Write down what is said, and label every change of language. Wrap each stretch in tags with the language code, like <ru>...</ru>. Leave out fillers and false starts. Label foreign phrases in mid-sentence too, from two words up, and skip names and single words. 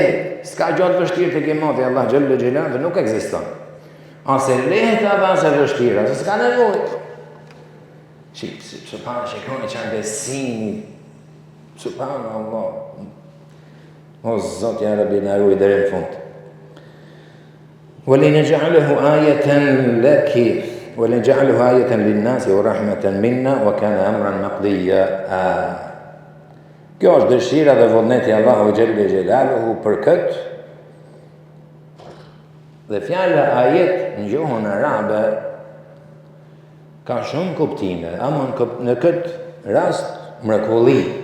<sq>S'ka gjë të vështirë tek Imam Allah</sq> <ar>جل جلاله</ar> <sq>dhe nuk ekziston. Ose lehtë ose vështirë, ose s'ka nevojë. Shikoni që besimi, subhanallah. O Zot</sq> <ar>يا رب</ar> <sq>na ruaj deri në fund.</sq> <ar>وَلِنَجْعَلَهُ آيَةً لَكِ وَلِنَجْعَلَهُ آيَةً لِلنَّاسِ وَرَحْمَةً مِنَّا وَكَانَ أَمْرًا مَقْضِيًّا.</ar> <sq>Kjo është dëshira dhe vullneti Allahu</sq> <ar>جل جلاله</ar> <sq>për këtë. Dhe fjala ajet në gjuhën arabe ka shumë kuptime, ama në këtë rast mrekulli.</sq>